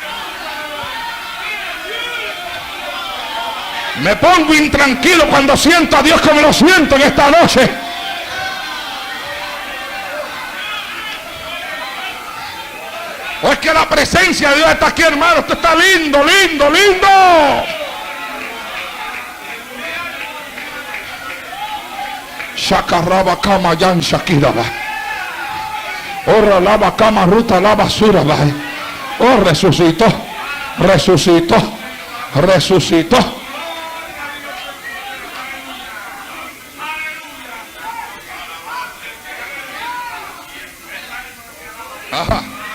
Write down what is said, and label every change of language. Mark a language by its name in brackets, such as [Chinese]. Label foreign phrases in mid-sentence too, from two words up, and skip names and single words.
[Spanish] Me pongo intranquilo cuando siento a Dios como lo siento en esta noche. O es que la presencia de Dios está aquí, hermano. Esto está lindo, lindo, lindo. Shakaraba kama yan shakiraba. Ora lava kama ruta lava suraba. Oh, resucitó, resucitó, resucitó. Ajá.